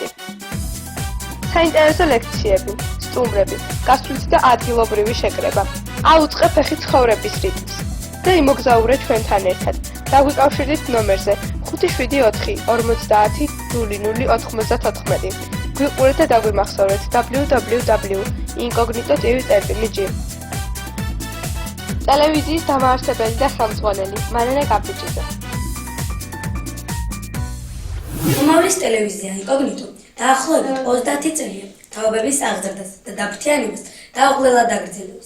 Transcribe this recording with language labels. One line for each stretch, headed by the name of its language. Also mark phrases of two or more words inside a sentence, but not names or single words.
Georgian: საინტერესო ლექციები, სტუმრები, გასვლითი და ადგილობრივი შეკრება. აუწყე ფეხი ცხოვრების რიტმს და იმოგზაურე ჩვენთან ერთად. დაგვიკავშირდით ნომერზე 574500094. გვიყურეთ და დაგვიმახსოვრეთ www.incognito.tv.gr. ტელევიზიის დამაარსებელი და ხელმძღვანელი მარინა კაპიჭიძე. უმავლის ტელევიზია ინკოგნიტო დაახლოებით 30 წელია თაობების აღზრდას და დაფრთიანებას დაუღლელად აგრძელებს.